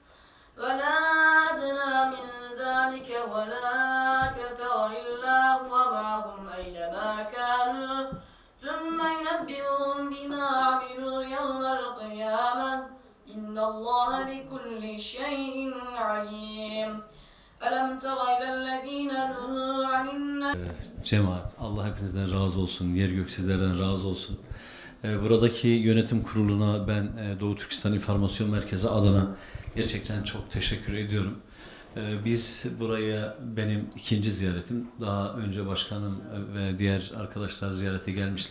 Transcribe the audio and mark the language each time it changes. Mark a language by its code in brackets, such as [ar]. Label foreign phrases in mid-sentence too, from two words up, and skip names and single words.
[ar] ولا أكثر إلا هو معهم أينما كانوا ثم ينبئهم بما عملوا يوم القيامة إن الله بكل شيء عليم ألم تر إلى الذين نهوا عن [tr] Cemaat, Allah hepinizden razı olsun, yer gök sizlerden razı olsun. Buradaki yönetim kuruluna ben Doğu Türkistan İnformasyon Merkezi adına gerçekten çok teşekkür ediyorum. Biz buraya benim ikinci ziyaretim. Daha önce başkanım ve diğer arkadaşlar ziyarete gelmişler.